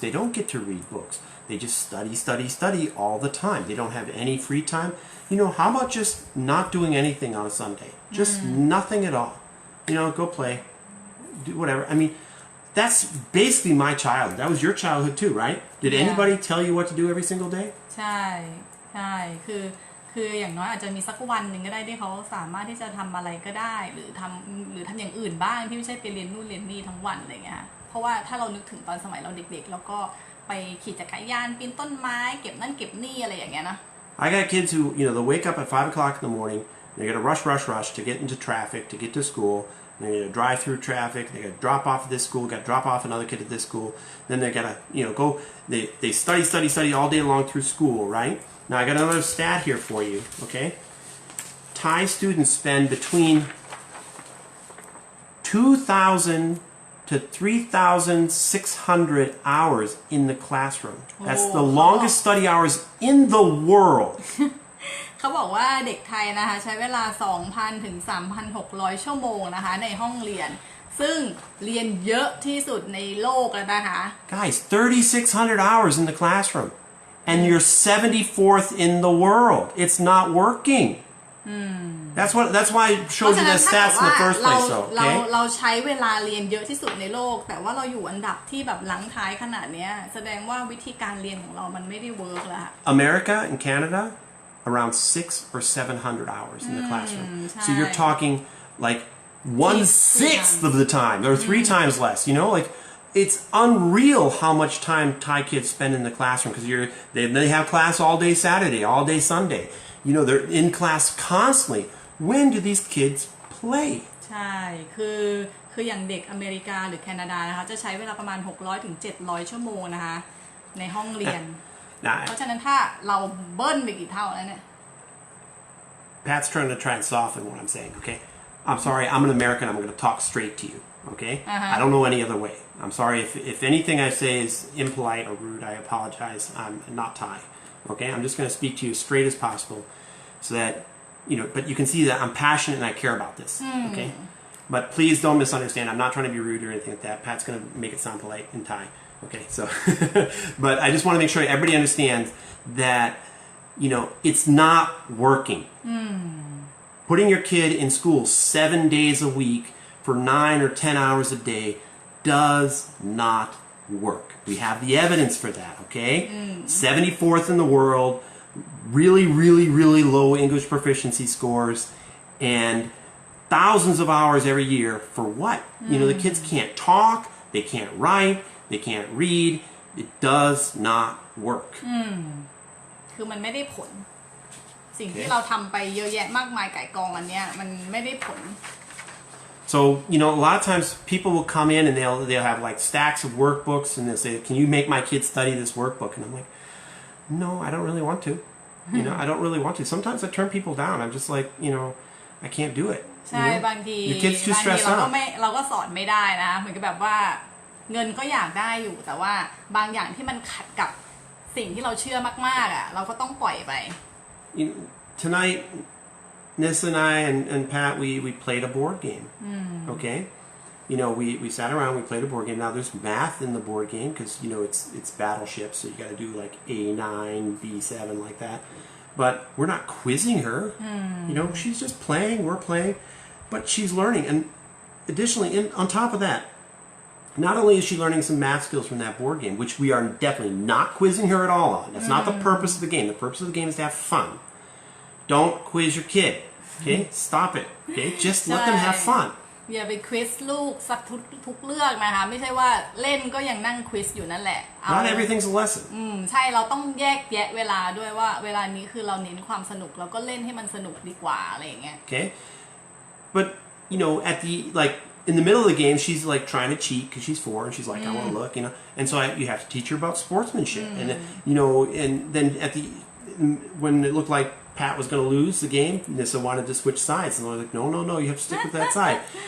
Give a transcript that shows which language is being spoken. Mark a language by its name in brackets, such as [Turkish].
[English] They don't get to read books. They just study all the time. They don't have any free time. You know, how about just not doing anything on a Sunday? Just nothing at all. You know, go play, do whatever. I mean, that's basically my childhood. That was your childhood too, right? Did anybody tell you what to do every single day? [Thai] ใช่ใช่คืออย่างน้อยอาจจะมีสักวันหนึ่งก็ได้ที่เขาสามารถที่จะทำอะไรก็ได้หรือทำอย่างอื่นบ้างที่ไม่ใช่ไปเรียนนู่นเรียนนี่ทั้งวันอะไรเงี้ยเพราะว่าถ้าเรานึกถึงตอนสมัยเราเด็กๆแล้วก็ไปขี่จักรยานปีนต้นไม้เก็บนั่นเก็บนี่อะไรอย่างเงี้ยนะ [English] I got kids who, you know, they wake up at 5 o'clock in the morning. They got to rush to get into traffic to get to school. They got to drive through traffic. They got to drop off at this school. Got to drop off another kid at this school. Then they got to, you know, go. They study all day long through school, right? Now I got another stat here for you. Okay, Thai students spend between 2,000 to 3,600 hours in the classroom. That's the longest study hours in the world. [Thai] เขาบอกว่าเด็กไทยนะคะใช้เวลา 2,000 ถึง 3,600 ชั่วโมงนะคะในห้องเรียนซึ่งเรียนเยอะที่สุดในโลกแล้วนะคะ [English] Guys, 3,600 hours in the classroom. And you're 74th in the world. It's not working. That's why I showed you the stats in the first place, though. Okay? [Thai] เราใช้เวลาเรียนเยอะที่สุดในโลกแต่ว่าเราอยู่อันดับที่แบบหลังท้ายขนาดเนี้ยแสดงว่าวิธีการเรียนของเรามันไม่ได้เวิร์กแล้ว [English] America and Canada, around 600 or 700 hours in the classroom. So you're talking like 1/6 of the time, or 3 times less. You know, like it's unreal how much time Thai kids spend in the classroom because they have class all day Saturday, all day Sunday. You know, they're in class constantly. When do these kids play? [Thai] ใช่คืออย่างเด็กอเมริกาหรือแคนาดานะคะจะใช้เวลาประมาณ 600 ถึง 700 ชั่วโมงนะคะในห้องเรียน เพราะฉะนั้นถ้าเราเบิ้ลไปกี่เท่าแล้วเนี่ย [English] Pat's trying to try and soften what I'm saying, okay? I'm sorry, I'm an American, I'm going to talk straight to you, okay? I don't know any other way. I'm sorry if anything I say is impolite or rude, I apologize. I'm not Thai, okay? I'm just going to speak to you as straight as possible so that, you know, but you can see that I'm passionate and I care about this, okay? But please don't misunderstand. I'm not trying to be rude or anything like that. Pat's going to make it sound polite in Thai, okay? So, but I just want to make sure everybody understands that, you know, it's not working. Putting your kid in school 7 days a week for 9 or 10 hours a day does not work. We have the evidence for that, okay? 74th in the world, really low English proficiency scores, and thousands of hours every year for what? You know, the kids can't talk, they can't write, they can't read. It does not work. [Thai] คือมันไม่ได้ผลสิ่งที่เราทำไปเยอะแยะมากมายไก่กองอันเนี้ยมันไม่ได้ผล [English] So, a lot of times people will come in and they'll have like stacks of workbooks and they'll say, "Can you make my kids study this workbook?" And I'm like, "No, I don't really want to. I don't really want to." Sometimes I turn people down. I'm just like, I can't do it. [Thai] ใช่บางที [English] Your kid's too stressed [Thai] เราก็สอนไม่ได้นะเหมือนกับแบบว่าเงินก็อยากได้อยู่แต่ว่าบางอย่างที่มันขัดกับสิ่งที่เราเชื่อมากๆอ่ะเราก็ต้องปล่อยไป [English] Tonight, Nissa and I and Pat, we played a board game. Okay, we sat around, we played a board game. Now there's math in the board game because it's battleships, so you got to do like A9, B7, like that. But we're not quizzing her. She's just playing. We're playing, but she's learning. And additionally, on top of that, not only is she learning some math skills from that board game, which we are definitely not quizzing her at all on. That's not the purpose of the game. The purpose of the game is to have fun. Don't quiz your kid. Okay, stop it. Okay, just let them have fun. [Thai] อย่าไปควิซลูกสักทุกเรื่องนะคะไม่ใช่ว่าเล่นก็ยังนั่งควิซอยู่นั่นแหละ [English] Not everything's a lesson. [Thai] ใช่เราต้องแยกแยะเวลาด้วยว่าเวลานี้คือเราเน้นความสนุกเราก็เล่นให้มันสนุกดีกว่าอะไรอย่างเงี้ย [English] Okay, but at the in the middle of the game, she's like trying to cheat because she's 4 and she's like, I want to look, and so you have to teach her about sportsmanship, and and then when it looked like Pat was going to lose the game, Nissa wanted to switch sides, and I was like, no, you have to stick with that side.